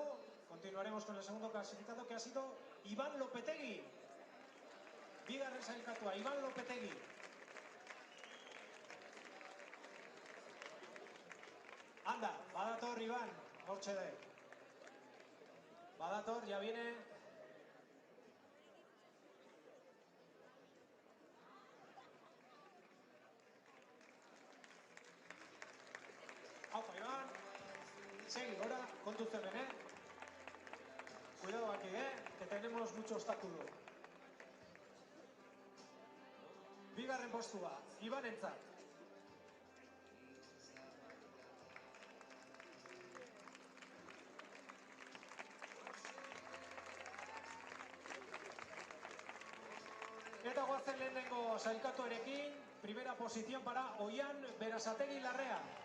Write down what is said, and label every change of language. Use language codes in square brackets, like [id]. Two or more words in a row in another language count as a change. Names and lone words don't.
[es] Continuaremos con el segundo clasificado, que ha sido Iván Lopetegui. [eu] Bigarren sailkatua, Iván Lopetegui. Anda, badator Iván, hortxe de. Badator, [es] ya viene. Aupa, Iván. Segui, ahora, condúceme, Cuidado aquí, que tenemos mucho obstáculo. [eu] Bigarren postua, Iván entzat. Eta guazen lehenengo sailkatuarekin, [es] primera posición para Oian Berasategui Larrea.